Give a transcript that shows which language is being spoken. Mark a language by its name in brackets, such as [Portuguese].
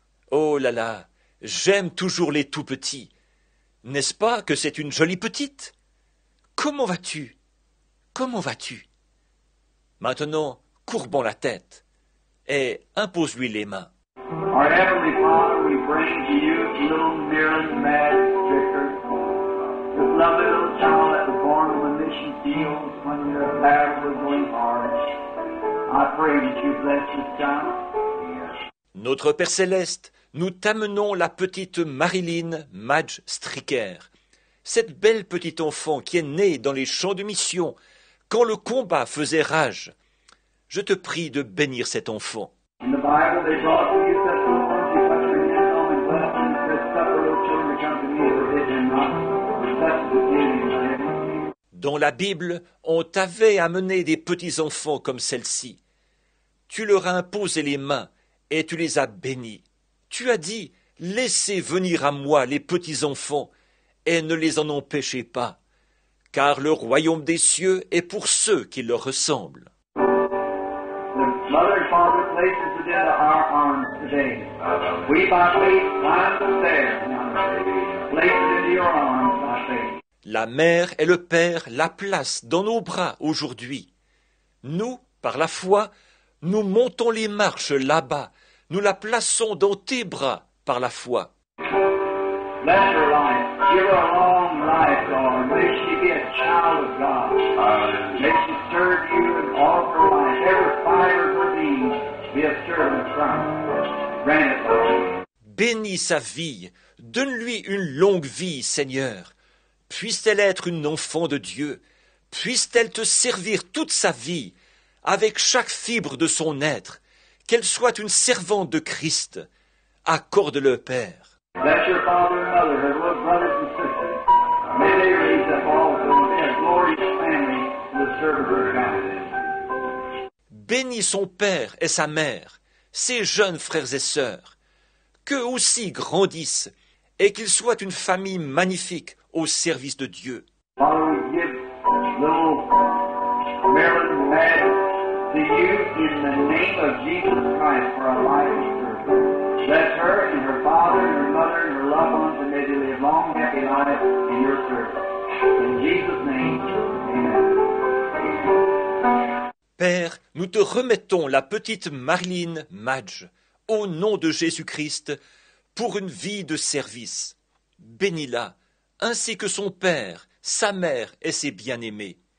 [French] Oh là là, j'aime toujours les tout petits. N'est-ce pas que c'est une jolie petite? Comment vas-tu? Comment vas-tu? Maintenant, courbons la tête et impose-lui les mains. [English] Our Heavenly Father, we bring to you little Marilyn Madge Stricker, this lovely little child that was born on the mission fields when the battle was going hard. I pray that you bless this child. [French] Notre Père Céleste, nous t'amenons la petite Marilyn Madge Stricker, cette belle petite enfant qui est née dans les champs de mission, quand le combat faisait rage. Je te prie de bénir cet enfant. [English] In the Bible, they brought to you such little ones, you touch their hands on and bless them, and said, suffer little children to come to me, forbid them not, for such is the kingdom of heaven. [French] Dans la Bible, on t'avait amené des petits enfants comme celle-ci. Tu leur as imposé les mains et tu les as bénis. Tu as dit, laissez venir à moi les petits enfants et ne les en empêchez pas, car le royaume des cieux est pour ceux qui leur ressemblent. [English] The mother and father places it into our arms today. We by faith climb the stairs now. Place it into your arms by faith. [French] La mère et le père la placent dans nos bras aujourd'hui. Nous, par la foi, nous montons les marches là-bas. Nous la plaçons dans tes bras par la foi. [English] Bless her life. Give her a long life, Lord. May she be a child of God. May she serve you in all of her life. Every fiber of her being be a servant of Christ. Grant it, Lord. [French] Bénis sa vie. Donne-lui une longue vie, Seigneur. Puisse-t-elle être une enfant de Dieu. Puisse-t-elle te servir toute sa vie, avec chaque fibre de son être. Qu'elle soit une servante de Christ. Accorde-le, Père. [English] Bless your father and mother, her little brothers and sisters. May they raise up also a glorious family to the service of God. [French] Bénis son père et sa mère, ses jeunes frères et sœurs. Qu'eux aussi grandissent et qu'ils soient une famille magnifique au service de Dieu. [English] Father, we give little Marilyn Madge to you in the name of Jesus Christ for a life of service. Bless her and her father and her mother and her loved ones, and may they live long, happy lives in your service. In Jesus' name, amen. [French] Père, nous te remettons la petite Marilyn Madge, au nom de Jésus-Christ, pour une vie de service. Bénis-la, ainsi que son père, sa mère et ses bien-aimés.